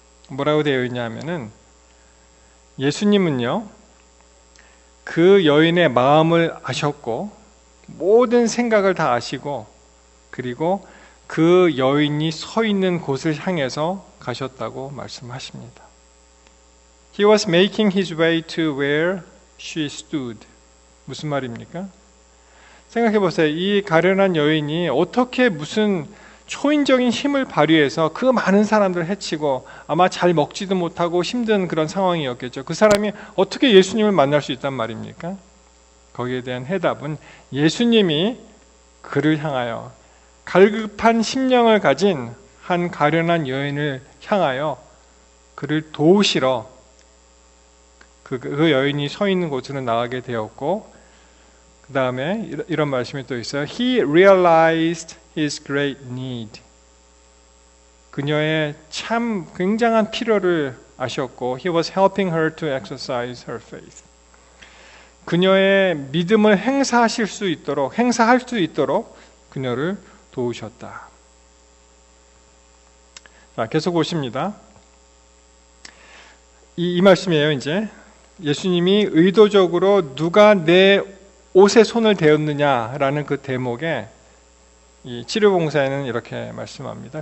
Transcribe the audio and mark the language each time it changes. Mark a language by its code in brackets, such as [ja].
[ko] 뭐라고 되어 있냐면은, 예수님은요, 그 여인의 마음을 아셨고 모든 생각을 다 아시고, 그리고 그 여인이 서 있는 곳을 향해서 가셨다고 말씀하십니다. [en] He was making his way to where she stood. [ko] 무슨 말입니까? 생각해 보세요. 이 가련한 여인이 어떻게 무슨 초인적인 힘을 발휘해서 그 많은 사람들을 해치고 아마 잘 먹지도 못하고 힘든 그런 상황이었겠죠. 그 사람이 어떻게 예수님을 만날 수 있단 말입니까? 거기에 대한 해답은 예수님이 그를 향하여, 갈급한 심령을 가진 한 가련한 여인을 향하여 그를 도우시러 그 여인이 서 있는 곳으로 나가게 되었고, 그 다음에 이런 말씀이 또 있어요. [en] He realized his great need. [ko] 그녀의 참 굉장한 필요를 아셨고, [en] He was helping her to exercise her faith. [ko] 그녀의 믿음을 행사할 수 있도록 그녀를 도우셨다. 자, 계속 보십니다. 이 말씀이에요. 이제 예수님이 의도적으로 누가 내 옷에 손을 대었느냐라는 그 대목에 이 치료봉사에는 이렇게 말씀합니다.